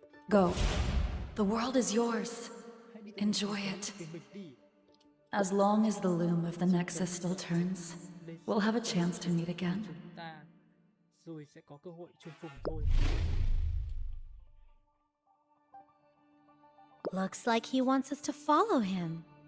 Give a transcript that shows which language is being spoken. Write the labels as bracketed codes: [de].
[en] Go. The world is yours. Enjoy it. [vi] Thì mình đi. [en] As long as the loom of the Nexus still turns, we'll have a chance to meet again. [vi] Chúng ta rồi sẽ có cơ hội chung phùng thôi. [en] Looks like he wants us to follow him.